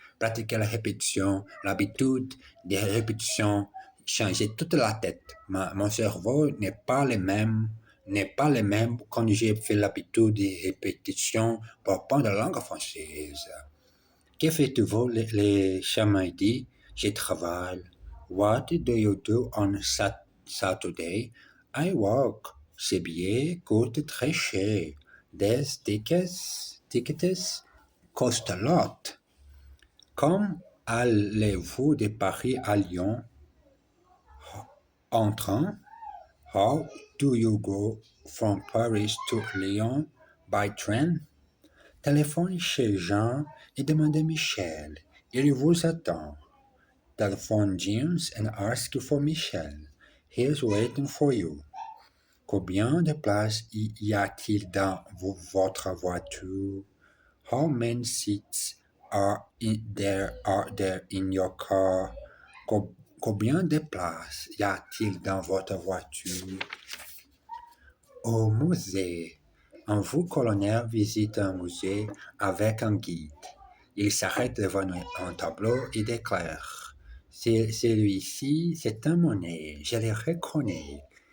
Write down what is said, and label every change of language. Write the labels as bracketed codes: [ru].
[fr] Pratiquer la répétition, l'habitude des répétitions, changer toute la tête. Mon cerveau n'est pas le même quand j'ai fait l'habitude des répétitions pour apprendre la langue française. Que faites-vous les samedis? Je travaille. [en] What do you do on Saturday? I work. [fr] Ces billets coûtent très cher. [en] These tickets cost a lot. [fr] Comme allez-vous de Paris à Lyon? En train? [en] How do you go from Paris to Lyon by train? [fr] Téléphone chez Jean et demandez Michel. Il vous attend. [en] Telephone James and ask for Michel. He's waiting for you. [fr] Combien de places y a-t-il dans votre voiture? [en] How many seats are there in your car? [fr] Combien de places y a-t-il dans votre voiture? Au musée. Un vieux colonel visite un musée avec un guide. Il s'arrête devant un tableau et déclare: Celui-ci, c'est un monnaie, je le reconnais.